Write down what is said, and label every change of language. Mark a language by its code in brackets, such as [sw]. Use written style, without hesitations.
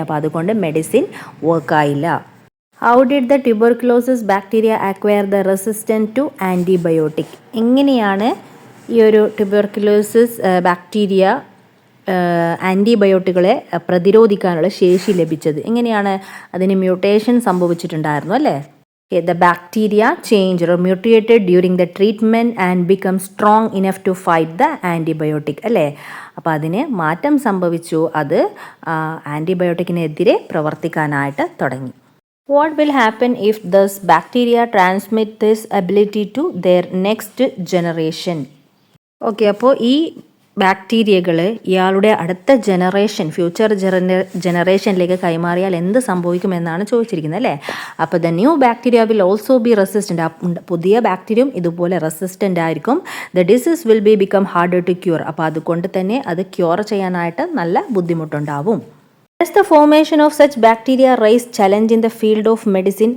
[ml] അപ്പോൾ അതുകൊണ്ട് medicine വർക്കായില്ല. [en] How did the tuberculosis bacteria acquire the resistant to antibiotic? [ml] എങ്ങനെയാണ് ഈ ഒരു ട്യൂബർക്ലോസിസ് ബാക്ടീരിയ ആൻറ്റിബയോട്ടിക്കുകളെ പ്രതിരോധിക്കാനുള്ള ശേഷി ലഭിച്ചത്? എങ്ങനെയാണ്? അതിന് മ്യൂട്ടേഷൻ സംഭവിച്ചിട്ടുണ്ടായിരുന്നു, അല്ലേ? [en] The bacteria changed or mutated during the treatment and become strong enough to fight the antibiotic, അല്ലേ? [ml] അപ്പോൾ അതിന് മാറ്റം സംഭവിച്ചു, അത് ആൻറ്റിബയോട്ടിക്കിനെതിരെ പ്രവർത്തിക്കാനായിട്ട് തുടങ്ങി. [en] What will happen if this bacteria transmit this ability to their next generation? [ml] Okay, അപ്പോൾ ഈ ബാക്ടീരിയകൾ ഇയാളുടെ അടുത്ത ജനറേഷൻ, ഫ്യൂച്ചർ ജനറേഷനിലേക്ക് കൈമാറിയാൽ എന്ത് സംഭവിക്കുമെന്നാണ് ചോദിച്ചിരിക്കുന്നത്, അല്ലേ? [en] അപ്പോൾ the new bacteria will also be resistant. [ml] പുതിയ ബാക്ടീരിയയും ഇതുപോലെ റെസിസ്റ്റൻ്റ് ആയിരിക്കും. [en] The disease will become harder to cure. [ml] അപ്പോൾ അതുകൊണ്ട് തന്നെ അത് ക്യൂർ ചെയ്യാനായിട്ട് നല്ല ബുദ്ധിമുട്ടുണ്ടാവും. [en] Does the formation of such bacteria raise challenge in the field of medicine?